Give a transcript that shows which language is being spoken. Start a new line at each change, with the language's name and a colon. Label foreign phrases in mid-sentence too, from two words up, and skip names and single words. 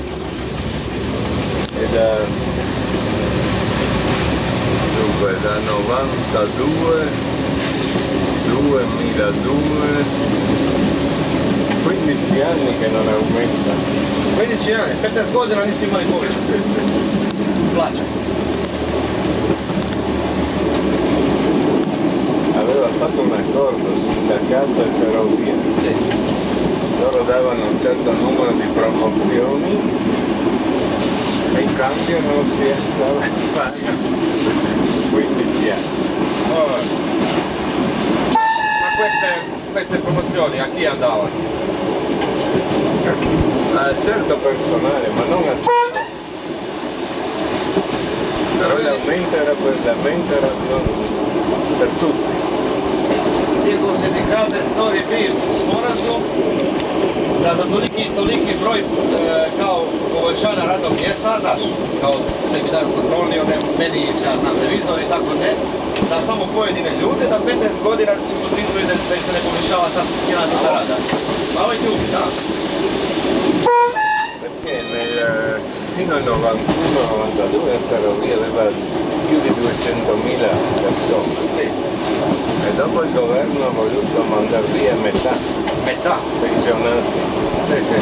Italian: È dunque da 92, 2002, 15 anni che non aumenta.
Croatian: 15 anni, 15 godina nisi imali povećanje. Plaća.
Italian: Aveva fatto un accordo sindacato e ferrovia. Sì. Loro davano un certo numero di promozioni e in cambio non si alzava il paga. 15 anni. Oh. Ma queste promozioni a chi andavano? A certo personale, ma non a tutto. Però l'aumento era per tutti.
Croatian: Tijekom sindikata stoji bio sporazum da za toliki broj kao poboljšanja radnog mjesta, znaš, kao sebi daju kontrolni, meni, ja znam, revizor i tako ne, za samo pojedine ljude, da 15 godina su potpisali da se ne povećava sad cijena za rada. Malo je ljudi, da.
Italian: Perché fino al 91-92 la ferrovia aveva più di 200.000 persone. Sì. E dopo il governo ha voluto mandare via metà, Metà. pensionati. Sì, sì.